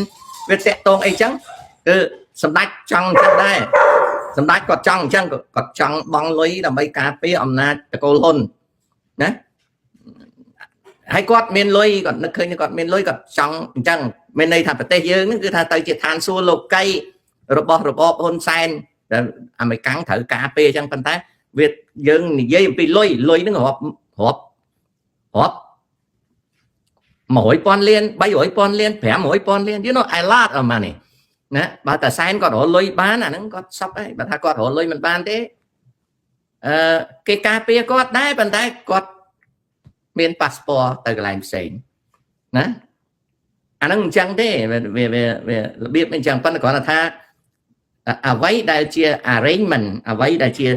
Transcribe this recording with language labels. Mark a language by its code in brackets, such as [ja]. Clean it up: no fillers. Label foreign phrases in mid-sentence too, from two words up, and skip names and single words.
[km] វាតាក់ទងអីចឹងគឺសម្ដេចចង់ចឹងដែរសម្ដេចគាត់ចង់អញ្ចឹងគាត់ចង់បង់លុយដើម្បីការពារអំណាចតកូលហ៊ុនណាហើយគាត់មានលុយគាត់នឹកឃើញគាត់មានលុយគាត់ចង់អញ្ចឹងមានន័យថាប្រទេសយើងហ្នឹងគឺថាទៅជាឋានសួគ៌លោកីរបស់របបហ៊ុនសែនដែលអាមេរិកាំងត្រូវការពារអញ្ចឹងប៉ុន្តែវាយើងនិយាយអំពីលុយហ្នឹងរាប់ 100,000 លាន300,000 លាន500,000 លាន [en] you know a lot of money [km] ណាបើតែសែនគាត់រកលុយបានអាហ្នឹងគាត់សពហើយបើថាគាត់រកលុយមិនបានទេគេការពារគាត់ដែរប៉ុន្តែគាត់មានប៉ាសពតទៅកន្លែងផ្សេងណាអាហ្នឹងអញ្ចឹងទេវារបៀបអញ្ចឹងប៉ុន្តែគ្រាន់តែថាអ្វីដែលជា arrangement អ្វីដែលជា